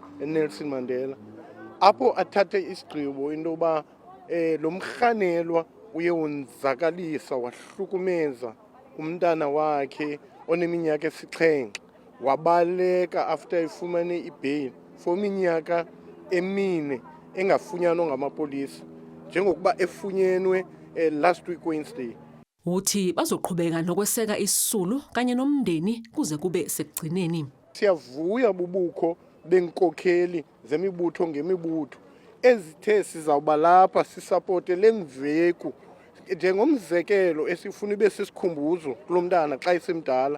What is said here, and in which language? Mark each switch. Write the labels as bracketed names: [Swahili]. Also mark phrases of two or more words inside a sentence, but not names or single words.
[Xhosa] eNelson Mandela, apho athathe isigqibo into yoba lo mrhanelwa uye wonzakalisa wahlukumeza umntana wakhe oneminyaka esi-7, wabaleka after efumane ibail for iminyaka emine engafunyanwa ngamapolisa njengokuba efunyenwe [English] last week Wednesday. [Zulu] Uthi bazoqhubeka nokweseka iSisulu kanye nomndeni kuze kube sekugcineni. [Xhosa] Siyavuya bubukho benkokheli zemibutho ngemibutho ezithe sizawuba lapha sisapote lemveku njengomzekelo esifuna ibe sisikhumbuzo kulo mntana xa esemdala.